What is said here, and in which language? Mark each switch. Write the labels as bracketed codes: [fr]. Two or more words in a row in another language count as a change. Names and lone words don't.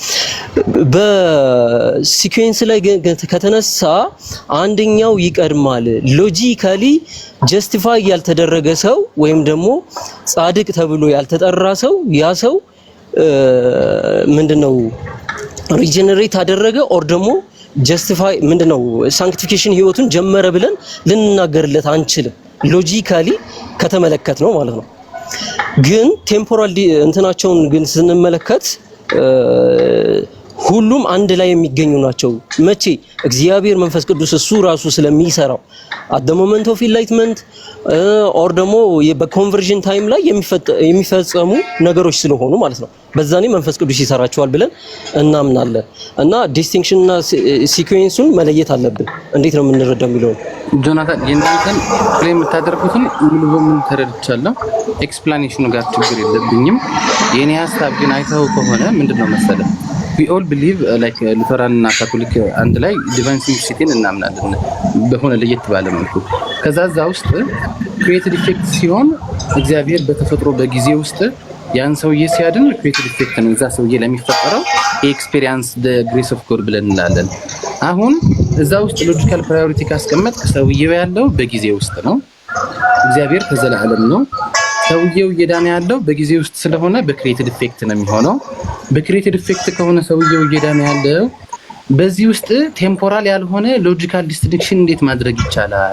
[am] በሲኩዌንስ ላይ ከተነሳ አንደኛው ይቀርማል። [en] logically justify [am] ያልተደረገ ሰው ወይም ደግሞ ጻድቅ ተብሎ ያልተጠራ ሰው ያ ሰው ምንድነው ሪጀነሬት አደረገ ኦር ደግሞ ጀስቲፋይ ምንድነው ሳንክቲፊኬሽን ህይወቱን ጀመረ ብለን ልንናገርለት አንችልም። ሎጂካሊ ከተመለከት ነው ማለት ነው። ግን ቴምፖራል እንትናቸውን ግን ስንመለከት ሁሉም አንድ ላይ የሚገኙ ናቸው። መቼ እግዚአብሔር መንፈስ ቅዱስ እሱ ራሱ ስለሚሰራው [en] at the moment of enlightenment or [am] ደግሞ በኮንቨርዥን ታይም ላይ የሚፈጸሙ ነገሮች ስለሆኑ ማለት ነው። በዛኔ መንፈስ ቅዱስ ይሰራቸዋል ብለን እናምናለን። እና ዲስቲንክሽን እና ሲኩዌንሱን መለየት አለብን። እንዴት ነው የምንረዳው የሚለው ጆናታን የእናንተን ክሌም የምታደርጉትን ሙሉ በሙሉ ተረድቻለሁ። ኤክስፕላኔሽኑ ጋር ችግር የለብኝም። የኔ ሀሳብ ግን አይተው ከሆነ ምንድነው መሰለህ [en] we all believe like [am] ሉተራን እና ካቶሊክ አንድ ላይ [en] divine simplicity [am] እናምናለን በሆነ ለየት ባለ መልኩ። ከዛ እዛ ውስጥ [en] creative effect [am] ሲሆን እግዚአብሔር በተፈጥሮ በጊዜ ውስጥ ያን ሰውዬ ሲያድን [en] creative effect [am] ነው እዛ ሰውዬ ለሚፈጠረው ኤክስፒሪየንስ [en] the grace of God [am] ብለን እንላለን። አሁን እዛ ውስጥ [en] logical priority [am] ካስቀመጥ ሰውዬው ያለው በጊዜ ውስጥ ነው፣ እግዚአብሔር ከዘላለም ነው። ሰውዬው እየዳነ ያለው በጊዜ ውስጥ ስለሆነ በክሪኤቲቭ ኢፌክት ነው የሚሆነው። በክሪኤቲቭ ኢፌክት ከሆነ ሰውዬው እየዳነ ያለው በዚህ ውስጥ ቴምፖራል ያልሆነ [en] logical distinction [am] እንዴት ማድረግ ይቻላል?